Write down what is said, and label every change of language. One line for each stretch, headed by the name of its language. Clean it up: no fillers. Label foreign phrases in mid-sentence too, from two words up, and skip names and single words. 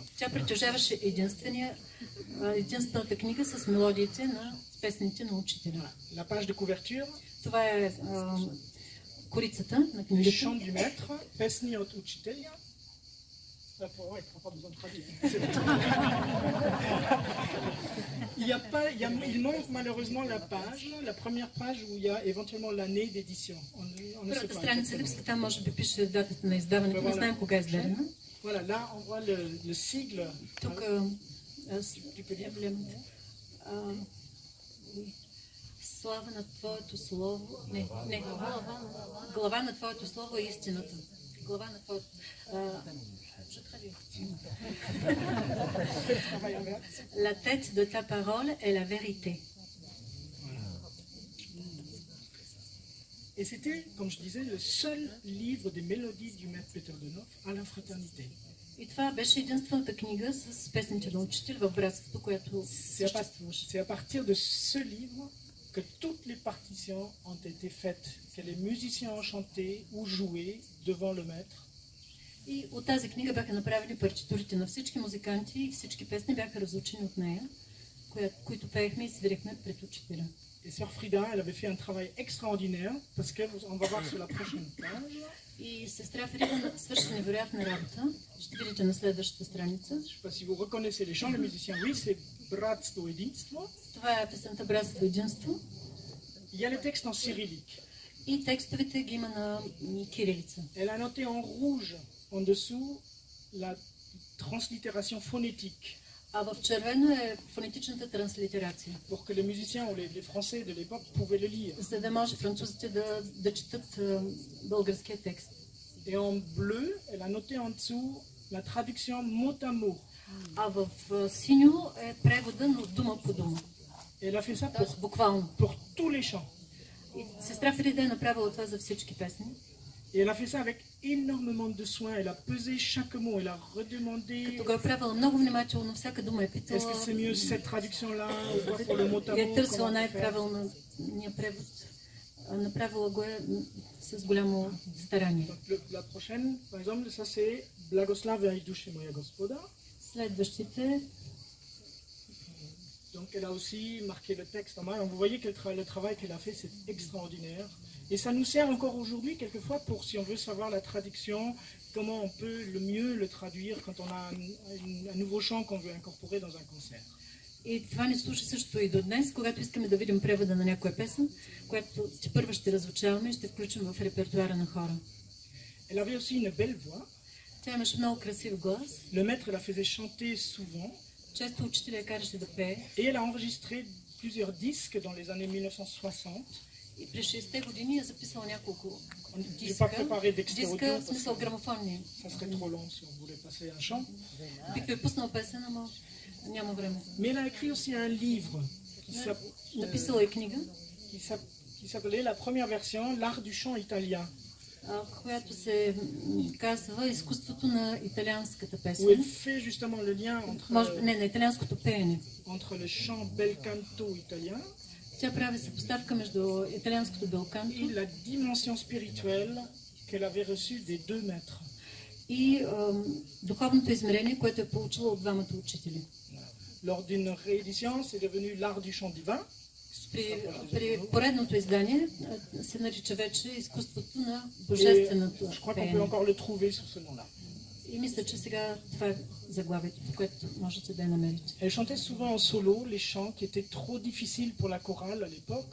Bulgarian: Тя притежаваше единствената книга с мелодиите на песните на учителя.
French: La page de couverture.
Bulgarian: Това е корицата на книгата.
French: Chant du maître,
Bulgarian: песни от учителя.
French: Il manque malheureusement la page, la première page où il y a éventuellement l'année d'édition. On ne sait pas.
Bulgarian: Страница липсва, там може би пише датата на издаването, не знаем кога е издадена.
French: Voilà, là on voit le sigle.
Bulgarian: Тук емблемата. Слава на Твоето Слово. Не. Глава на Твоето Слово е истината. Глава на Твоето...
French: La tête de ta parole est la vérité. Et c'était, comme je disais, le seul livre des mélodies du maître Peter Donov à la fraternité.
Bulgarian: И това беше единствената книга с песните на учител в братството, която съществуваше.
French: C'est à partir de ce livre que toutes les partitions ont été faites, que les musiciens ont chanté ou joué devant le maître.
Bulgarian: И от тази книга бяха направени партитурите на всички музиканти и всички песни бяха разучени от нея, които пеехме и свирихме пред учителя.
French: Et sœur Frida, elle avait fait un travail extraordinaire parce qu'on va voir sur la prochaine page.
Bulgarian: И сестра Фрида свърши невероятна работа. Ще видите на следващата страница.
French: Je sais pas si vous reconnaissez les chants, les musiciens, oui, c'est Bratstvo Единство.
Bulgarian: Това е песента Братство Единство.
French: Il y a les textes en cyrillique.
Bulgarian: И текстовете ги има на кирилица.
French: Elle a noté en rouge en dessous la translittération phonétique.
Bulgarian: А в червено е фонетичната транслитерация.
French: Pour que les musiciens ou les Français de l'époque pouvaient le lire.
Bulgarian: За да може французите да четат българския текст.
French: Et en bleu, elle a noté en dessous la traduction mot à mot.
Bulgarian: А в синьо е превода на дума по дума.
French: Et elle a fait ça буквално. Pour tous les chants.
Bulgarian: И сестра Фрида е направила това за всички песни.
French: Et elle a fait ça avec énormément de soin. Elle a pesé chaque mot. Elle a redemandé.
Bulgarian: Като го е правила много внимателно, всяка дума е питала.
French: Est-ce que c'est mieux cette traduction-là ou quoi pour le mot à mot?
Bulgarian: Е търсила най-правилния превод. Направила го е с голямо старание.
French: La prochaine, par exemple, ça c'est Blagoslava и душе моя Господа.
Bulgarian: Следващите.
French: Donc elle a aussi marqué le texte en main. Vous voyez que le travail qu'elle a fait, c'est extraordinaire. Et ça nous sert encore aujourd'hui, quelquefois, pour, si on veut savoir la traduction, comment on peut le mieux le traduire quand on a un nouveau chant qu'on veut incorporer dans un concert.
Bulgarian: И това ни служи също и до днес, когато искаме да видим превода на някоя песен, която първо ще разучаваме и ще включим в репертуара на хора.
French: Elle avait aussi une belle voix.
Bulgarian: Тя имаше много красив глас.
French: Le maître la faisait chanter souvent.
Bulgarian: Често учителя я караше да пее.
French: Et elle a enregistré plusieurs disques dans les années 1960.
Bulgarian: И през 60-те години е записала няколко диска, в смисъл грамофонни.
French: Ça serait trop long si on voulait passer un chant.
Bulgarian: Бих ви пуснал песен, ама няма време.
French: Mais elle a écrit aussi un livre.
Bulgarian: Написала и книга.
French: qui s'appelait la première version, l'art du chant italien.
Bulgarian: Която се казва изкуството на италианската Où песен.
French: elle fait justement le lien
Bulgarian: Не, на италианското пеене.
French: entre le chant bel canto italien
Bulgarian: Тя прави съпоставка между италианското et белканто
French: la dimension spirituelle qu'elle avait reçue des deux maîtres.
Bulgarian: и духовното измерение, което е получила от двамата учители.
French: Lors d'une réédition, c'est devenu l'art du chant divin.
Bulgarian: При поредното издание се нарича вече изкуството на Et божественото
French: je crois qu'on peut пеене. encore le trouver sous ce nom-là.
Bulgarian: И мисля, че сега това е заглавието, по което можете да я намерите.
French: Elle chantait souvent en solo les chants qui étaient trop difficiles pour la chorale à l'époque.